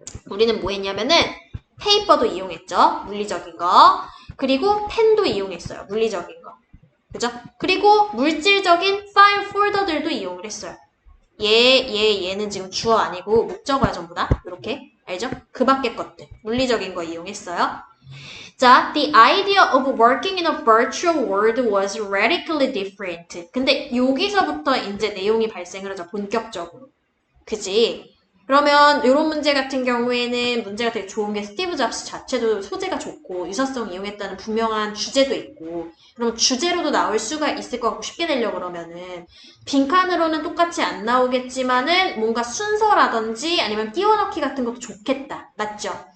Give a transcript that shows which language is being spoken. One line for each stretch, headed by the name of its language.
Korean: 우리는 뭐 했냐면은 페이퍼도 이용했죠. 물리적인 거. 그리고 펜도 이용했어요. 물리적인 거. 그죠? 그리고 물질적인 파일 폴더들도 이용을 했어요. 얘는 지금 주어 아니고 목적어야 전부 다. 이렇게. 알죠? 그 밖의 것들. 물리적인 거 이용했어요.
English: 자, the idea of working in a virtual world was radically different.
Korean: 근데 여기서부터 이제 내용이 발생을 하죠. 본격적으로. 그지? 그러면 이런 문제 같은 경우에는 문제가 되게 좋은 게 스티브 잡스 자체도 소재가 좋고 유사성 이용했다는 분명한 주제도 있고 그럼 주제로도 나올 수가 있을 것 같고 쉽게 내려고 그러면은 빈칸으로는 똑같이 안 나오겠지만은 뭔가 순서라든지 아니면 띄워넣기 같은 것도 좋겠다. 맞죠?